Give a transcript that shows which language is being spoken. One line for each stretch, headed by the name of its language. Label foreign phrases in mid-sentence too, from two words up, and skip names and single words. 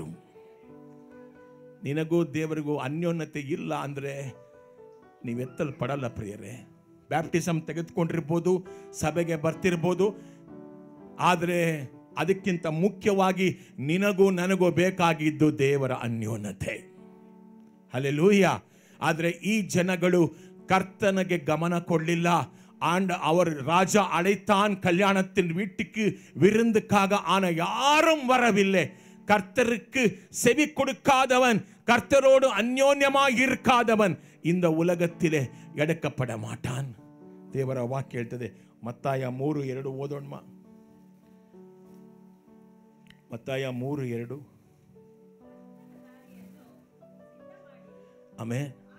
Kannada: ನಿನಗೂ ದೇವರಿಗೂ ಅನ್ಯೋನ್ಯತೆ ಇಲ್ಲ ಅಂದ್ರೆ ನೀವು ಎತ್ತಲ್ಪಡಲ್ಲ ಪ್ರಿಯರೇ. ಬ್ಯಾಪ್ಟಿಸಮ್ ತೆಗೆದುಕೊಂಡಿರ್ಬೋದು, ಸಭೆಗೆ ಬರ್ತಿರ್ಬೋದು, ಆದರೆ ಅದಕ್ಕಿಂತ ಮುಖ್ಯವಾಗಿ ನಿನಗೂ ನನಗೂ ಬೇಕಾಗಿದ್ದು ದೇವರ ಅನ್ಯೋನ್ಯತೆ. ಹಲ್ಲೆಲೂಯಾ. ಆದರೆ ಈ ಜನಗಳು
Tamil: கர்த்தனுக்கு கவனம் கொள்ளல. ஆண்டு அவர் ராஜா அழைத்தான் கல்யாணத்தின் வீட்டுக்கு விருந்துக்காக, ஆன யாரும் வரவில்லை. கர்த்தருக்கு செவி கொடுக்காதவன், கர்த்தரோடு அந்யோன்யமாக இருக்காதவன் இந்த உலகத்திலே எடுக்கப்பட மாட்டான்.
Kannada: ದೇವರ ವಾಕ್ಯ ಹೇಳ್ತದೆ. ಮತ್ತಾಯ 3:2 ಓದೋಣ. ಮತ್ತಾಯ 3:2. ಆಮೆನ್.